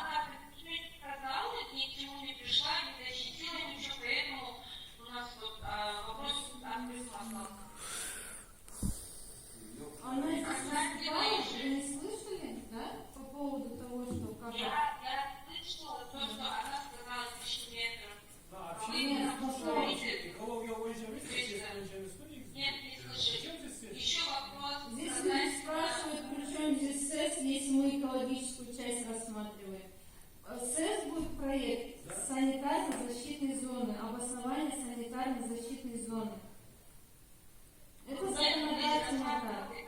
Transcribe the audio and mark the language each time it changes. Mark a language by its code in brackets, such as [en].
[ru] она сказала, ни к чему не пришла, не защитила ничего, поэтому у нас вот вопрос открыт маслом. Она здесь выступала, вы не слышали, да? По поводу того, что как... Я слышала то, что она сказала 1000 метров. Да, Вы вообще, нам говорите, [kk] экология бойынша емес, саяси бойынша емес пе негізі? [ru] нет, не слышите. Еще вопрос. Здесь люди спрашивают, при чем здесь СЭС, если мы экологическую часть рассматриваем. СЭС будет проект санитарно-защитной зоны, обоснование санитарно-защитной зоны. Это законодательно так.